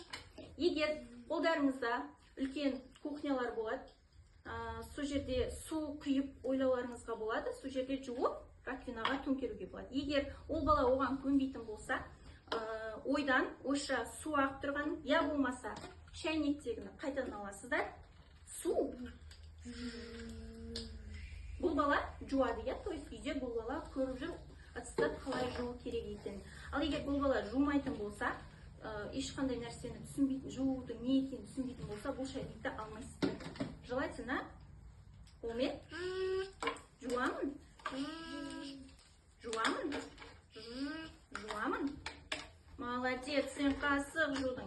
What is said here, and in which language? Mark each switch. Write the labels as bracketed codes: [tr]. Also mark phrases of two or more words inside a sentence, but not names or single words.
[kk] Егер қолдарыңызда үлкен кухнялар болады, сол жерде су құйып ойлауларыңызға болады, сол жерде жуып раковинаға төңкеруге болады. Егер ол бала оған көнбейтін болса, ойдан ойша су ағып тұрған, я болмаса шайнектегіні қайтадан аласыздар, су. Бұл бала жуады, я, [ru] то есть [kk] үйде бұл бала көріп жүр, ыдысты қалай жуу керек екенін. Ал егер бұл бала жумайтын болса, ешқандай нәрсені түсінбейтін, жуудың не екенін түсінбейтін болса, бұл шайнекті алмайсыздар. Желательно қолмен жуамын. Молодец, сен қасық жудың.